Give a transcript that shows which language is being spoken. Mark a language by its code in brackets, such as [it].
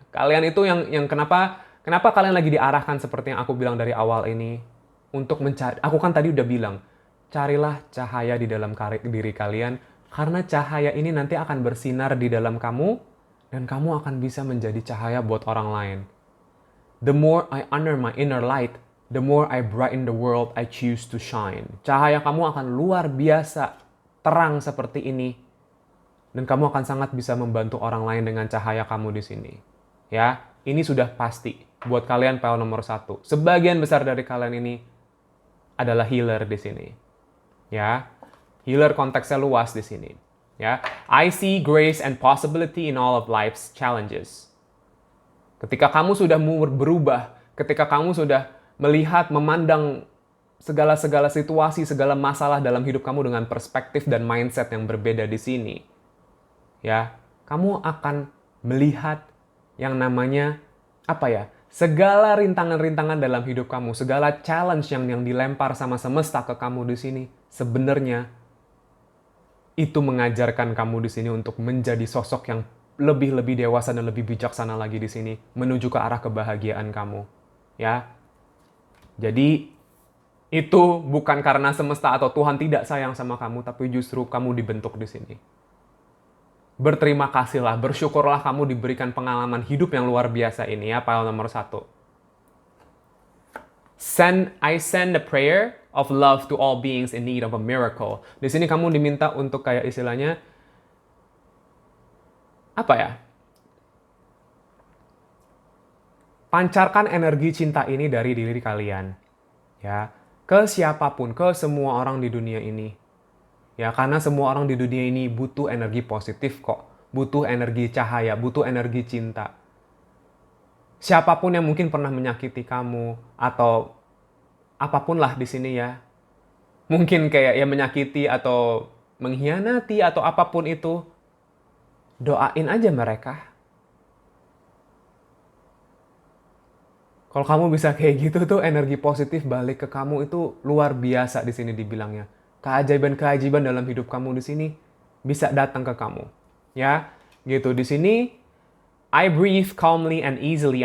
[id] Kalian itu yang kenapa kalian lagi diarahkan seperti yang aku bilang dari awal ini untuk mencari. Aku kan tadi udah bilang, carilah cahaya di dalam diri kalian karena cahaya ini nanti akan bersinar di dalam kamu dan kamu akan bisa menjadi cahaya buat orang lain. [en] The more I honor my inner light, the more I brighten the world I choose to shine. [id] Cahaya kamu akan luar biasa terang seperti ini. Dan kamu akan sangat bisa membantu orang lain dengan cahaya kamu di sini. Ya, ini sudah pasti buat kalian pile nomor 1. Sebagian besar dari kalian ini adalah healer di sini. Ya, healer konteksnya luas di sini. [en] Ya, I see grace and possibility in all of life's challenges. [id] Ketika kamu sudah berubah, ketika kamu sudah melihat, memandang segala situasi, segala masalah dalam hidup kamu dengan perspektif dan mindset yang berbeda di sini. Ya, kamu akan melihat yang namanya segala rintangan-rintangan dalam hidup kamu, segala challenge yang dilempar sama semesta ke kamu di sini, sebenarnya itu mengajarkan kamu di sini untuk menjadi sosok yang lebih dewasa dan lebih bijaksana lagi di sini, menuju ke arah kebahagiaan kamu. Ya. Jadi itu bukan karena semesta atau Tuhan tidak sayang sama kamu, tapi justru kamu dibentuk di sini. Berterima kasihlah, bersyukurlah kamu diberikan pengalaman hidup yang luar biasa ini ya, pile nomor 1. [en] I send a prayer of love to all beings in need of a miracle. [id] Di sini kamu diminta untuk kayak istilahnya pancarkan energi cinta ini dari diri kalian. Ya, ke siapapun, ke semua orang di dunia ini. Ya, karena semua orang di dunia ini butuh energi positif kok. Butuh energi cahaya, butuh energi cinta. Siapapun yang mungkin pernah menyakiti kamu atau apapun lah di sini ya. Mungkin kayak ya menyakiti atau mengkhianati atau apapun itu. Doain aja mereka. Kalau kamu bisa kayak gitu tuh, energi positif balik ke kamu itu luar biasa di sini dibilangnya. Keajaiban-keajaiban dalam hidup kamu di sini bisa datang ke kamu. Ya, gitu. Di sini [en] I breathe calmly and easily.